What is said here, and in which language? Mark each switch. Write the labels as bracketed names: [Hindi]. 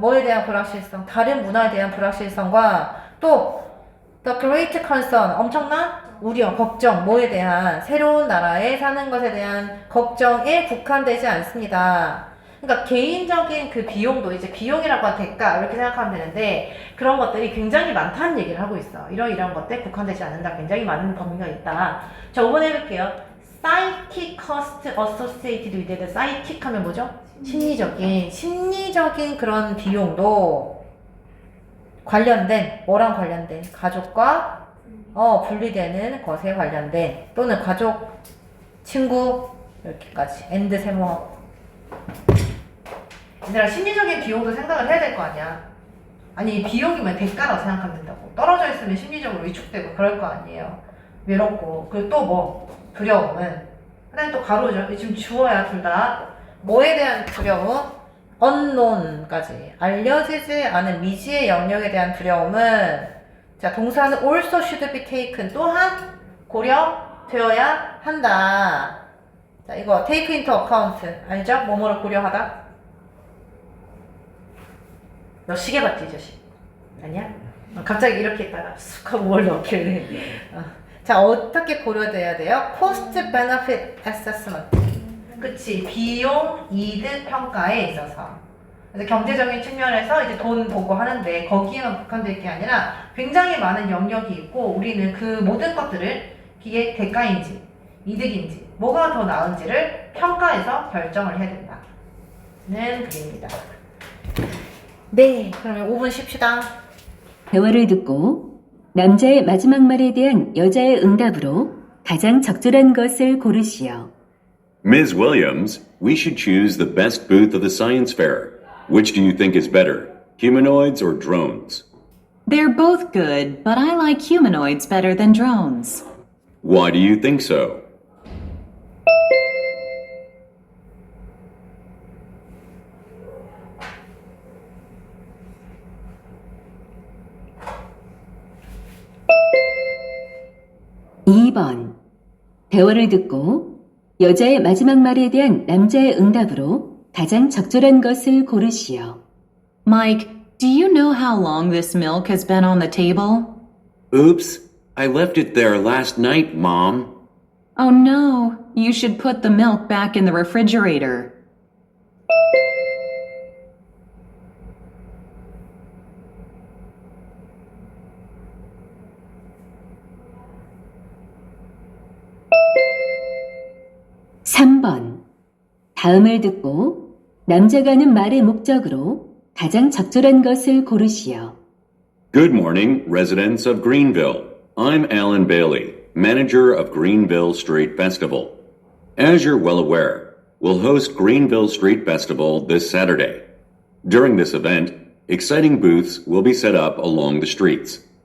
[Korean] 뭐에 대한 불확실성? 다른 문화에 대한 불확실성과 또 [English] the great concern, [Korean] 엄청난 우려, 걱정, 뭐에 대한 새로운 나라에 사는 것에 대한 걱정에 국한되지 않습니다. 그러니까 개인적인 그 비용도 이제 비용이라고 한 대가 이렇게 생각하면 되는데 그런 것들이 굉장히 많다는 얘기를 하고 있어. 이런 것들에 국한되지 않는다. 굉장히 많은 범위가 있다. 자, 5번 해볼게요. [English] psychic cost associated with the psychic [Korean] 하면 뭐죠? 심리적인 그런 비용도 관련된, 뭐랑 관련된? 가족과 분리되는 것에 관련된 또는 가족, 친구 이렇게까지 엔드 세모하고. 얘들아, 심리적인 비용도 생각을 해야 될 거 아니야. 아니, 비용이면 대가라고 생각하면 된다고. 떨어져 있으면 심리적으로 위축되고 그럴 거 아니에요. 외롭고. 그리고 또 뭐? 두려움은. 그 다음에 또 가로죠. 지금 주어야 둘 다. 뭐에 대한 두려움? unknown까지. 알려지지 않은 미지의 영역에 대한 두려움은 자, 동사는 [English] also should be taken. [Korean] 또한 고려되어야 한다. 자, 이거 [English] take into account. [Korean] 알죠? 뭐뭐를 고려하다. 너 시계 봤지, 이 자식? 아니야? 갑자기 이렇게 있다가 쑥 하고 뭘 넣길래. 자, 어떻게 고려돼야 돼요? [English] cost benefit assessment. [Korean] 그치, 비용 이득 평가에 있어서. 그래서 경제적인 측면에서 이제 돈 보고 하는데 거기에만 국한될 게 아니라 굉장히 많은 영역이 있고 우리는 그 모든 것들을 이게 대가인지 이득인지 뭐가 더 나은지를 평가해서 결정을 해야 된다는 그림입니다. 네, 그러면 5분 쉽시다. 대화를 듣고 남자의 마지막 말에 대한 여자의 응답으로 가장 적절한 것을 고르시오. [English] Ms. Williams, we should choose the best booth of the science fair. Which do you think is better, humanoids or drones? They're both good, but I like humanoids better than drones. Why do you think so? [Korean] 이 번 대화를 듣고 여자의 마지막 말에 대한 남자의 응답으로 가장 적절한 것을 고르시오. [English] Mike, do you know how long this milk has been on the table? Oops, I left it there last night, Mom. Oh no, you should put the milk back in the refrigerator. [Korean] 삼 번 다음을 듣고 남자가 하는 말의 목적으로 가장 적절한 것을 고르시오. [English] Good morning, residents of Greenville. I'm Alan Bailey, manager of Greenville Street Festival. As you're well aware, we'll host Greenville Street Festival this Saturday. During this event, exciting booths will be set up along the streets.